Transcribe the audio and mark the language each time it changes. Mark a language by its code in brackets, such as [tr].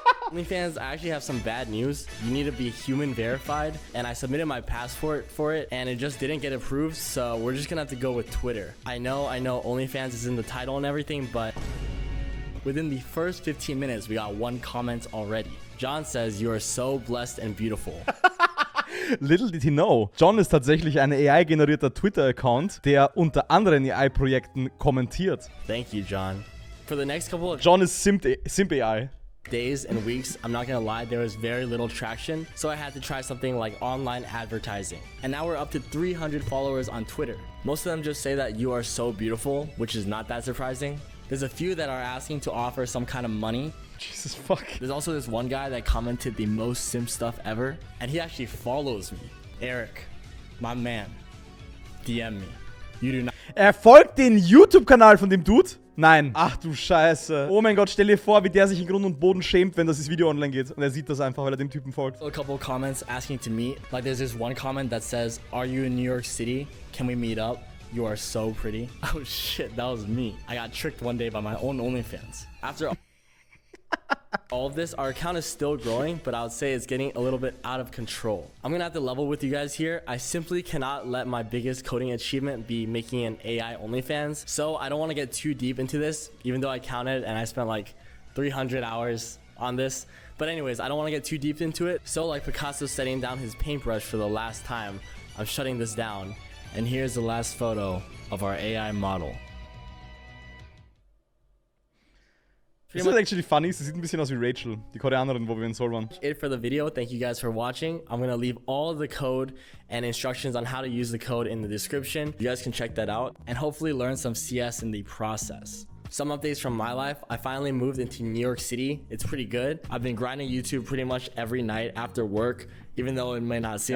[en] OnlyFans, I actually have some bad news. You need to be human verified, and I submitted my passport for it, and it just didn't get approved, so we're just gonna have to go with Twitter. I know OnlyFans is in the title and everything, but within the first 15 minutes, we got 1 comment already. John says, "You are so blessed and beautiful." Little did he know. [de] John ist tatsächlich ein AI-generierter Twitter-Account, der unter anderen AI-Projekten kommentiert. [en] Thank you, John. For the next couple of [de] John ist Simp AI. [en] days and weeks, I'm not gonna lie, there was very little traction, so I had to try something like online advertising. And now we're up to 300 followers on Twitter. Most of them just say that you are so beautiful, which is not that surprising. There's a few that are asking to offer some kind of money. Jesus fuck. There's also this one guy that commented the most simp stuff ever, and he actually follows me. Eric, my man, DM me. You do not. [de] Er folgt den YouTube-Kanal von dem Dude? Nein. Ach du Scheiße. Oh mein Gott, stell dir vor, wie der sich in Grund und Boden schämt, wenn das Video online geht. Und er sieht das einfach, weil er dem Typen folgt. [en] A couple comments asking to meet. Like there's this one comment that says, "Are you in New York City? Can we meet up? You are so pretty." Oh shit, that was me. I got tricked one day by my own OnlyFans. After all of this, our account is still growing, but I would say it's getting a little bit out of control. I'm gonna have to level with you guys here. I simply cannot let my biggest coding achievement be making an AI OnlyFans. So I don't want to get too deep into this, even though I counted and I spent like 300 hours on this. But anyways, I don't want to get too deep into it. So like Picasso setting down his paintbrush for the last time, I'm shutting this down. And here's the last photo of our AI model. [de] Das ist [en] actually funny. [de] Sie sieht ein bisschen aus wie Rachel, die Koreanerin, wo wir in Seoul waren. [en] It for the video. Thank you guys for watching. I'm gonna leave all the code and instructions on how to use the code in the description. You guys can check that out and hopefully learn some CS in the process. Some updates from my life. I finally moved into New York City. It's pretty good. I've been grinding YouTube pretty much every night after work, even though it may not seem.